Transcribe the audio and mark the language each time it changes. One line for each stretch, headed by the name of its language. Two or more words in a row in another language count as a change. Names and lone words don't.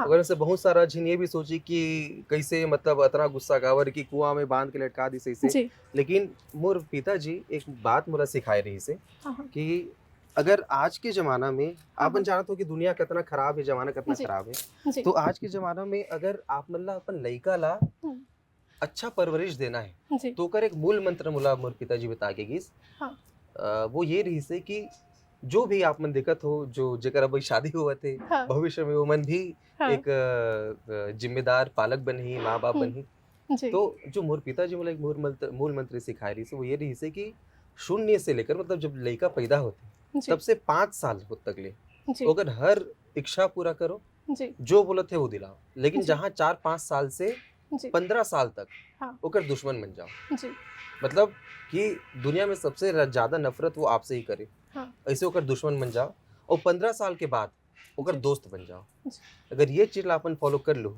Chhattisgarhi: अगर उससे बहुत सारा झिन ये भी सोची कि कैसे मतलब इतना गुस्सा काबर कि कुआँ में बाँध के लटका दिस ऐसे। जी। लेकिन मोर पिताजी एक बात मोला सिखाए रही से हाँ, हाँ। कि अगर आज के ज़माना में हाँ, आपन हाँ। जानत हो कि दुनिया कितना खराब है, ज़माना कितना जी, खराब है। जी। तो आज के ज़माना में अगर आप मन ला अपन लइका ला हुँ, अच्छा परवरिश देना है, जी। तो ओकर एक मूल मंत्र मोला मोर पिताजी बता के गिस। हाँ, वो ये रहिस है कि जो भी आप मन देखत हो, जो जेकर अभी शादी होवत हे, हाँ, भविष्य में ओमन भी हाँ। एक ज़िम्मेदार पालक बनही, माँ-बाप हुँ, बनही। जी, तो जो मोर पिताजी मोला एक मूल मंत्र सिखाए रहिस वो ये रहिस है कि शून्य से लेकर मतलब जब लइका पैदा होथे, जी, तब से 5 साल होत तक ले जी, ओकर हर इच्छा पूरा करो, जी, जो बोलत है वो दिलाओ। लेकिन जी, जहाँ 4-5 साल से जी, 15 साल तक हाँ, ओकर दुश्मन बन जाओ। जी, मतलब कि दुनिया में सबसे ज़्यादा नफ़रत वो आपसे ही करे, हाँ, ऐसे ओकर दुश्मन बन जाओ और 15 साल के बाद ओकर जी, दोस्त बन जाओ। जी, अगर ये चीज़ ला अपन फ़ॉलो कर लो,